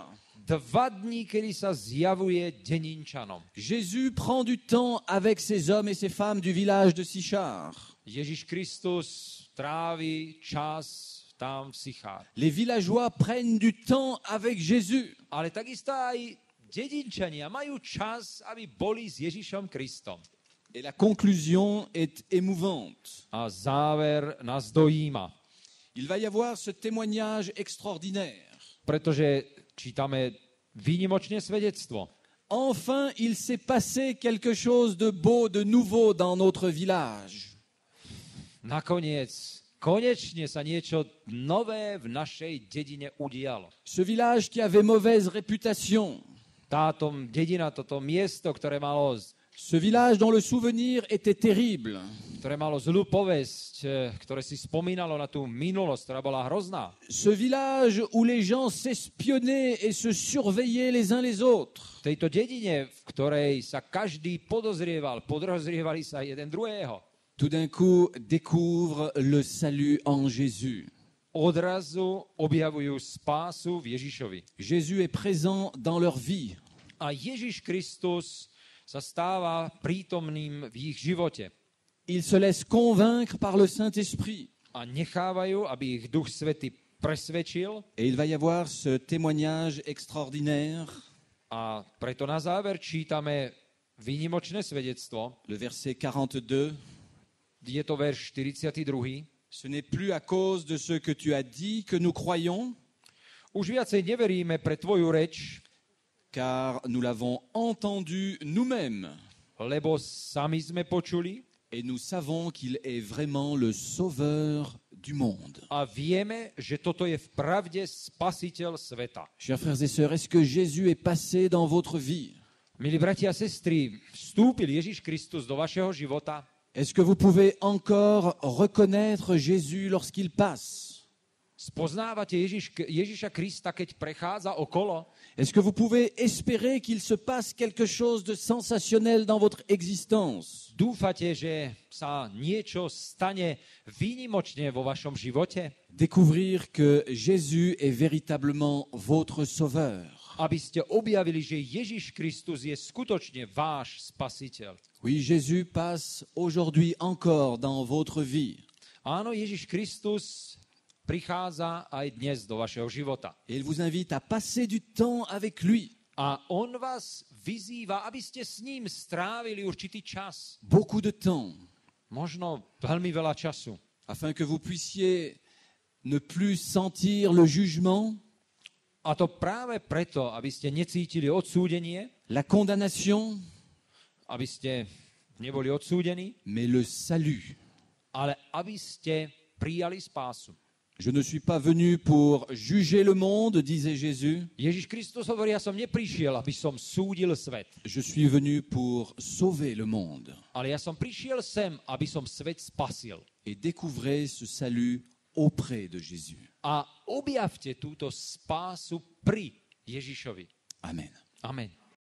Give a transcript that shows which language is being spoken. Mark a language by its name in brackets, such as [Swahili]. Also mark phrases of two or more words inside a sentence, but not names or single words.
[Slovak] 2 dní, kedy sa zjavuje Denínčanom. [French] Jésus prend du temps avec ces hommes et ces femmes du village de Sichar. [Slovak] Ježíš Kristus trávi čas tam v Sichár. [French] Les villageois prennent du temps avec Jésus. [Slovak] Ale takisto aj Dedinčania majú čas, aby boli s Ježišom Kristom. [French] Et la conclusion est émouvante. [Slovak] A záver nás dojíma, [French] Il va y avoir ce témoignage extraordinaire. [Slovak] pretože čítame výnimočné svedectvo. [French] Enfin, il s'est passé quelque chose de beau, de nouveau dans notre village. [Slovak] Nakoniec, konečne sa niečo nové v našej dedine udialo. [French] Ce village qui avait mauvaise réputation, [Slovak] Táto dedina, toto miesto, ktoré malo [French] dont le souvenir était terrible, [Slovak] zlú povesť, ktoré si spomínalo na tú minulosť, ktorá bola hrozná. [French] ce village où les gens s'espionnaient et se surveillaient les uns les autres. [Slovak] V tejto dedine, v ktorej sa každý podozrievali sa jeden druhého, [French] Tout d'un coup, découvre le salut en Jésus. [Slovak] odrazu objavujú spásu v Ježišovi. [French] Jésus est présent dans leur vie. [Slovak] A Ježiš Kristus sa stáva prítomným v ich živote. [French] Ils se laissent convaincre par le Saint-Esprit. [Slovak] A nechávajú, aby ich Duch Svätý presvedčil. [French] Et il va y avoir ce témoignage extraordinaire, [Slovak] A preto na záver čítame výnimočné svedectvo. [French] le verset 42. [Slovak] Je to verš 42. [French] Ce n'est plus à cause de ce que tu as dit que nous croyons, [Slovak] Už viacej neveríme pre tvoju reč, [French] car nous l'avons entendu nous-mêmes. [Slovak] lebo sami sme počuli [French] Et nous savons qu'il est vraiment le sauveur du monde. [Slovak] a vieme, že toto je v pravde spasiteľ sveta. [French] Chers frères et sœurs, est-ce que Jésus est passé dans votre vie? [Slovak] Milí bratia a sestry, vstúpil Ježiš Kristus do vašeho života? [French] Est-ce que vous pouvez encore reconnaître Jésus lorsqu'il passe? [Slovak] Spoznávate Ježiša Krista, keď prechádza okolo? [French] Est-ce que vous pouvez espérer qu'il se passe quelque chose de sensationnel dans votre existence? [Slovak] Dúfate, že sa niečo stane výnimočne vo vašom živote? [French] Découvrir que Jésus est véritablement votre sauveur. [Slovak] Aby ste objavili, že Ježiš Kristus je skutočne váš spasiteľ. [French] Oui, Jésus passe aujourd'hui encore dans votre vie. [Slovak] Áno, Ježiš Kristus prichádza aj dnes do vašeho života. [French] Et il vous invite à passer du temps avec lui. [Slovak] A on vás vyzýva, aby ste s ním strávili určitý čas. [French] Beaucoup de temps. [Slovak] Možno veľmi veľa času. [French] Afin que vous puissiez ne plus sentir le jugement, [Slovak] A to práve preto, aby ste necítili odsúdenie, [French] la condamnation, [Slovak] aby ste neboli odsúdení, [French] mais le salut. [Slovak] ale aby ste prijali spásu. [French] Je ne suis pas venu pour juger le monde, disait Jésus. [Slovak] Ježiš Kristus hovorí, ja som neprišiel, aby som súdil svet, [French] Je suis venu pour sauver le monde. [Slovak] ale ja som prišiel sem, aby som svet spasil. [French] Et découvrez ce salut auprès de Jésus. [Slovak] A objavte túto spásu pri Ježišovi. [French] Amen. [Slovak] Amen.